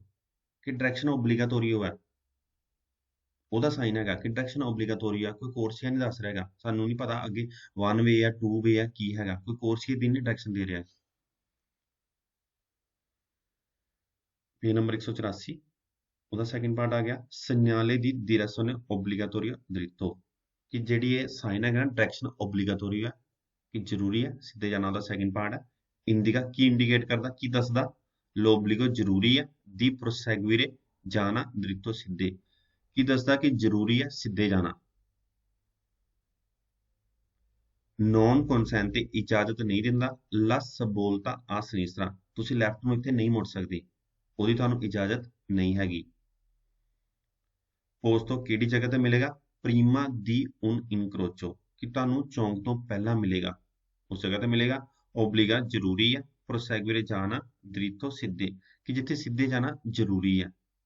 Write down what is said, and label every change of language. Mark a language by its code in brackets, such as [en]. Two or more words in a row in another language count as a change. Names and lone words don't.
[pa] ਕਿ ਡਾਇਰੈਕਸ਼ਨ ਓਬਲੀਗਾਤੋਰੀਓ ਹੈ, ਉਹਦਾ ਸਾਈਨ ਹੈਗਾ ਕਿ ਡਾਇਰੈਕਸ਼ਨ ਓਬਲੀਗਾਤੋਰੀ ਆ। ਕੋਈ ਕੋਰਸੀਆ ਨਹੀਂ ਦੱਸ ਰਿਹਾ ਹੈਗਾ, ਸਾਨੂੰ ਨਹੀਂ ਪਤਾ ਅੱਗੇ 1 ਵੇ ਆ 2 ਵੇ ਆ ਕੀ ਹੈਗਾ, ਕੋਈ ਕੋਰਸੀਆ ਦੀ ਨਹੀਂ ਡਾਇਰੈਕਸ਼ਨ ਦੇ ਰਿਹਾ। ਪੇਜ ਨੰਬਰ 184 ਉਹਦਾ [en] second part [pa] ਆ ਗਿਆ, [it] segnale di direzione obbligatoria dritto [pa] ਕਿ ਜਿਹੜੀ ਇਹ ਸਾਈਨ ਹੈਗਾ ਨਾ ਡਾਇਰੈਕਸ਼ਨ ਓਬਲੀਗਾਤੋਰੀ ਹੈ ਕਿ ਜ਼ਰੂਰੀ ਹੈ ਸਿੱਧੇ ਜਾਣਾ। ਉਹਦਾ [en] second part [pa] ਹੈ। ਇੰਡੀਕਾ ਕੀ ਇੰਡੀਕੇਟ ਕਰਦਾ, ਕੀ ਦੱਸਦਾ? l'obbligo ਜ਼ਰੂਰੀ ਹੈ, [it] di proseguire [pa] ਜਾਣਾ dritto ਸਿੱਧੇ, ਕੀ ਦੱਸਦਾ ਕਿ ਜ਼ਰੂਰੀ ਹੈ ਸਿੱਧੇ ਜਾਣਾ। [it] non consente [pa] ਇਜਾਜ਼ਤ ਨਹੀਂ ਦਿੰਦਾ, [it] la svolta a sinistra [pa] ਤੁਸੀਂ ਲੈਫਟ ਨੂੰ ਇੱਥੇ ਨਹੀਂ ਮੁੜ ਸਕਦੇ, ਉਹਦੀ ਤੁਹਾਨੂੰ ਇਜਾਜ਼ਤ ਨਹੀਂ ਹੈਗੀ। ਪੋਸਟੋ ਕਿਹੜੀ ਜਗ੍ਹਾ ਤੇ ਮਿਲੇਗਾ? [it] prima di un incrocio [pa] ਕਿ ਤੁਹਾਨੂੰ ਚੌਂਕ ਤੋਂ ਪਹਿਲਾਂ ਮਿਲੇਗਾ, ਉਸ ਜਗ੍ਹਾ ਤੇ ਮਿਲੇਗਾ। ਓਬਲੀਗਾ ਜ਼ਰੂਰੀ ਹੈ, ਪ੍ਰੋਸੈਗੁਰੇ ਜਾਣਾ, ਦ੍ਰਿਤੋ ਸਿੱਧੇ ਕਿ ਜਿੱਥੇ ਸਿੱਧੇ ਜਾਣਾ ਜ਼ਰੂਰੀ ਹੈ।